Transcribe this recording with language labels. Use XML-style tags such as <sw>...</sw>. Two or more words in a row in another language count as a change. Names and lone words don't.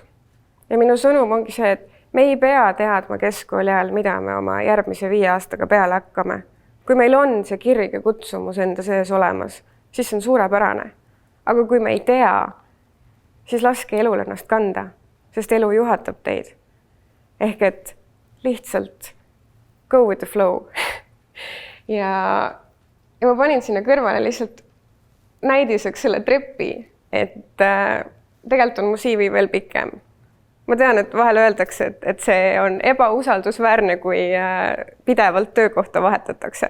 <et>Ja minu sõnum ongi see, et me ei pea teadma keskkooli ajal, mida me oma järgmise 5 aastaga peale hakkame. Kui meil on see kirg ja kutsumus enda sees olemas, siis see on suurepärane. Aga kui me ei tea, siis laske elul ennast kanda, sest elu juhatab teid. Ehk et lihtsalt</et> <en>go with the flow.</en> <et>ja ma panin sinna kõrvale lihtsalt näidiseks selle trepi, et tegelikult on mu CV veel pikem. Ma tean, et vahel öeldakse, et see on ebausaldusväärne, kui pidevalt töökohta vahetatakse.</et>